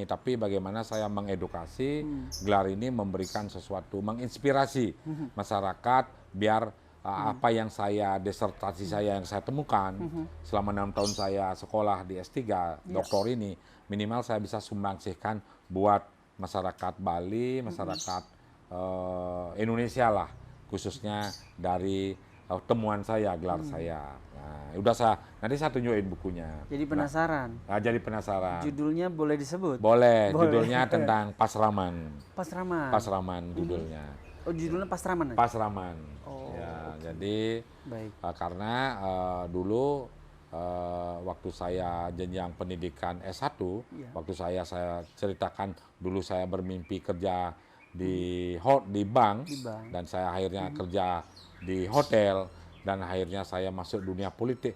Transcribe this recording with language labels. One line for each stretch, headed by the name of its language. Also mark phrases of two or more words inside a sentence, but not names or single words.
Indonesian: tapi bagaimana saya mengedukasi gelar ini memberikan sesuatu, menginspirasi masyarakat biar apa yang disertasi saya yang saya temukan selama 6 tahun saya sekolah di S3 doktor ini, minimal saya bisa sumbangsihkan buat masyarakat Bali, masyarakat Indonesia lah, khususnya dari temuan saya, gelar saya. Nah, nanti saya tunjukin bukunya. Jadi penasaran. Jadi penasaran. Judulnya boleh disebut? Boleh. Judulnya tentang Pasraman. Pasraman. Pasraman judulnya. Oh, judulnya Pasraman. Pasraman. Oh. Ya, jadi baik. Karena dulu waktu saya jenjang pendidikan S1, waktu saya ceritakan dulu saya bermimpi kerja di bank, dan saya akhirnya kerja di hotel, dan akhirnya saya masuk dunia politik.